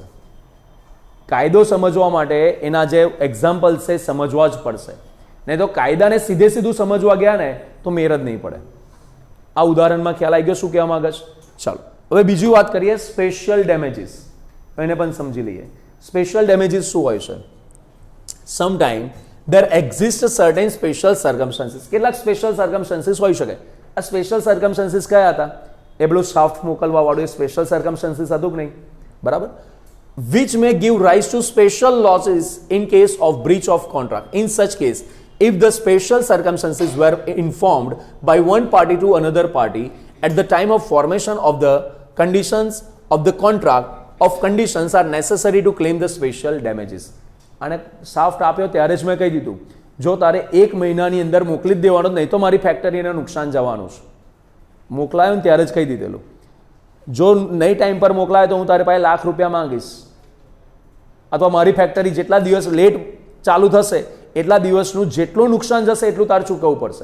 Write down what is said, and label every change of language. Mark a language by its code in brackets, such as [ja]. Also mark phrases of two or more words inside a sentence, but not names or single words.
[gu] કાયદો સમજવા માટે એના જે એક્ઝામ્પલ છે સમજવા જ પડશે, નહીં તો કાયદાને સીધું સમજવા ગયા ને તો મેર જ નહીં પડે. આ ઉદાહરણમાં ખ્યાલ આવી ગયો શું કહેવા માંગે છે? ચાલો હવે બીજી વાત કરીએ, [en] special damages. [gu] એને પણ સમજી લઈએ. [en] special damages [gu] શું હોય છે? [en] સમટાઈમ there exist certain special circumstances. [gu] કેટલાક [en] special circumstances [gu] હોઈ શકે. આ [en] special circumstances [gu] કયા હતા? એ પેલું શાફ્ટ મોકલવા વાળું એ [en] special circumstances [gu] હતું કે નહીં? બરાબર. [en] which may give rise to special losses in case of breach of contract. In such case, if the special circumstances were informed by one party to another party at the time of formation of the conditions of the contract of conditions are necessary to claim the special damages. [gu] અને સાફ્ટ આપ્યો ત્યારે જ મેં કહી દીધું, જો તારે 1 મહિનાની અંદર મોકલી જ દેવાનો, નહીં તો મારી ફેક્ટરીને નુકસાન જવાનું છે. મોકલાયો ને ત્યારે જ કહી દીધેલું, જો નહીં ટાઈમ પર મોકલાય તો હું તારે પાસે ₹1,00,000 માંગીશ, અથવા મારી ફેક્ટરી જેટલા દિવસ લેટ ચાલુ થશે એટલા દિવસનું જેટલું નુકસાન જશે એટલું તારે ચૂકવવું પડશે.